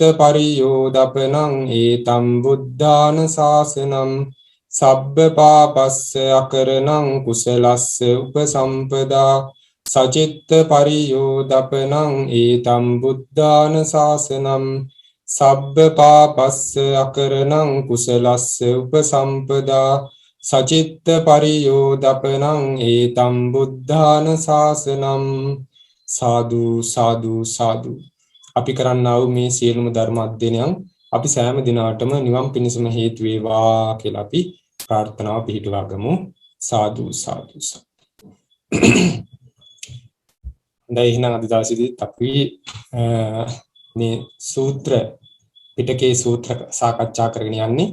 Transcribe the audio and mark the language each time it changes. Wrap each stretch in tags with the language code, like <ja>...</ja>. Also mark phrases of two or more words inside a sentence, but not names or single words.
<pi>පරියෝදපනං ඒතම් බුද්ධාන ශාසනං සබ්බ පාපස්ස අකරණං කුසලස්ස උපසම්පදා සචිත්ත පරියෝදපනං ඒතම් බුද්ධාන ශාසනං සබ්බ පාපස්ස අකරණං කුසලස්ස උපසම්පදා සචිත්ත පරියෝදපනං ඒතම් බුද්ධාන ශාසනං සාදු සාදු සාදු.</pi> <si>අපි කරන්නා වූ මේ සියලුම ධර්ම අධ්‍යයනයන් අපි සෑම දිනාටම නිවන් පිණසම හේතු වේවා කියලා අපි ප්‍රාර්ථනාව පිහිටුවා ගමු. සාදු සාදු සාදු. දැන් එහෙනම් අද දවසේදී අපි මේ සූත්‍ර පිටකේ සූත්‍ර සාකච්ඡා කරගෙන යන්නේ.</si>